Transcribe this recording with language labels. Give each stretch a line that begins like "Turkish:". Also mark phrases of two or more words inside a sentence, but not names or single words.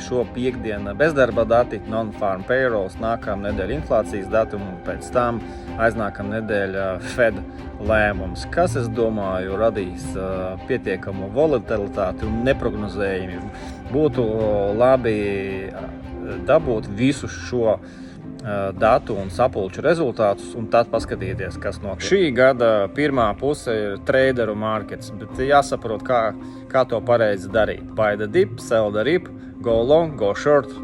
Latvian: Šo piekdienu bezdarba dati,
English: non-farm payrolls,
Latvian: nākamā nedēļa inflācijas dati un pēc tam aiznākamā nedēļa Fed lēmums, kas, es domāju, radīs pietiekamu volatilitāti un neprognozējumību. Būtu labi dabūt visu šo datu un sapulču rezultātus un tad paskatīties, kas notiek. Šī gada pirmā puse ir traderu markets, bet jāsaprot, kā to pareizi darīt.
English: Buy the dip, sell the rip, go long, go short.